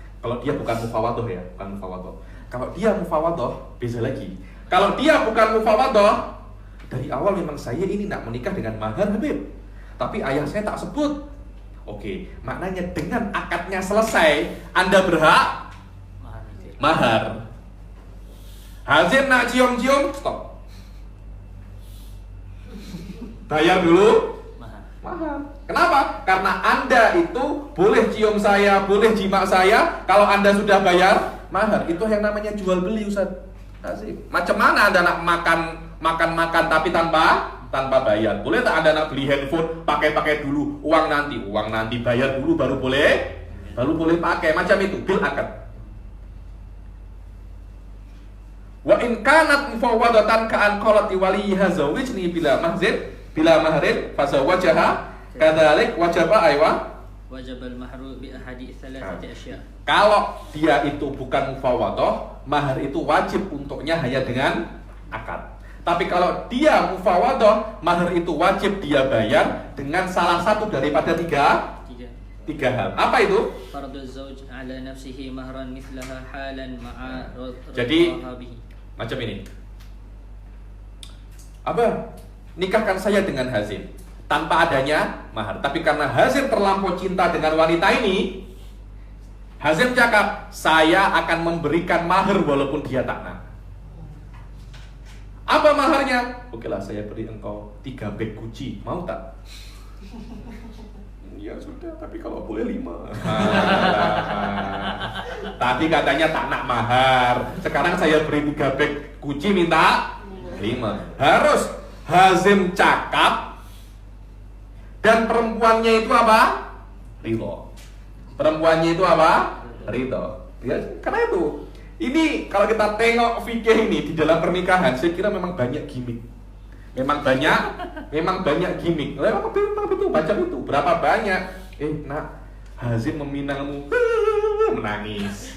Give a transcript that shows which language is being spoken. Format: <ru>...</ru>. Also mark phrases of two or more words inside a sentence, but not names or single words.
<ms>Kalau dia bukan mufawwadah ya, bukan mufawwadah. Kalau dia mufawwadah, beda lagi. Kalau dia bukan mufawwadah, dari awal memang saya ini nak menikah dengan mahar, Habib. Tapi ayah saya tak sebut. Oke, maknanya dengan akadnya selesai, Anda berhak mahar. Hazim nak cium-cium, stop. Bayar dulu mahar. Kenapa? Karena Anda itu boleh cium saya, boleh jimak saya kalau Anda sudah bayar mahar. Itu yang namanya jual beli, Ustaz Hazim. Macam mana Anda nak makan tapi tanpa bayar? Boleh tak Anda nak beli handphone pakai dulu, uang nanti bayar dulu baru boleh pakai. Macam itu bil akad.</ms> <ar>وإن كانت مفوضة كأن قالت لوليها زوجني بلا مهر فزوجها كذلك وجب وجب المهر بأحد ثلاثة أشياء.</ar> <ms>Kalau dia itu bukan mufawwadah, mahar itu wajib untuknya hanya dengan akad. Tapi kalau dia mufawwadah, mahar itu wajib dia bayar dengan salah satu daripada tiga hal. Apa itu?</ms> <ar>فرض الزوج على نفسه مهرا مثلها حالا مع</ar> <ms>Jadi macam ini. Abah, nikahkan saya dengan Hazim tanpa adanya mahar. Tapi karena Hazim terlampau cinta dengan wanita ini, Hazim cakap, saya akan memberikan mahar walaupun dia tak nak. Apa maharnya? Oke lah, saya beri engkau 3 bag Gucci, mau tak? Ya sudah, tapi kalau boleh 5. Tadi katanya tak nak mahar, sekarang saya beri 3 bag Gucci, minta 5. Harus Hazim cakap dan perempuannya itu apa? Ridho. Perempuannya itu apa? Ridho. Ya, karena itu ini kalau kita tengok fikih ini di dalam pernikahan, saya kira memang banyak gimmick. Memang banyak gimmick. Memang betul macam itu. Berapa banyak? Nak, Hazim meminangmu, menangis.</ms>